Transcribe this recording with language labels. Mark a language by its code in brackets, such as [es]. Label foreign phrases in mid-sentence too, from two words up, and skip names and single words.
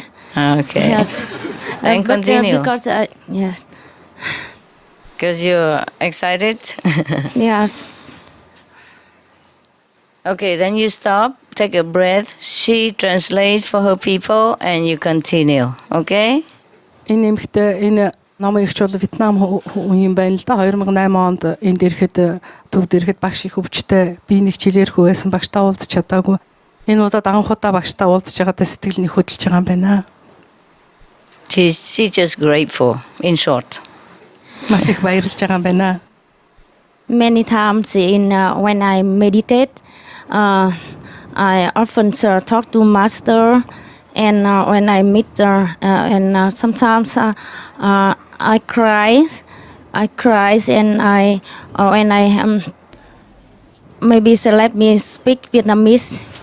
[en] Okay. Yes. Then continue. Because, yes. Because you're excited? Yes. Okay, then you stop, take a breath. She translates for her people and you continue. Okay? [mn] Намын ихч бол Вьетнам хүн юм байна л да. 2008 онд энд ирэхэд төвд ирэхэд багш их өвчтэй би нэг хичээлээрхүү байсан багштай уулзч чадаагүй. Энэ удаад анх удаа багштай уулзж байгаадаа сэтгэл нь хөдөлж байгаа юм байна. [en] She's just grateful, in short. [mn] Маш их баярлж байгаа юм байна. [en] many times in when I meditate, I often talk to Master, and when I meet her, and sometimes I cry, and when I maybe so let me speak Vietnamese.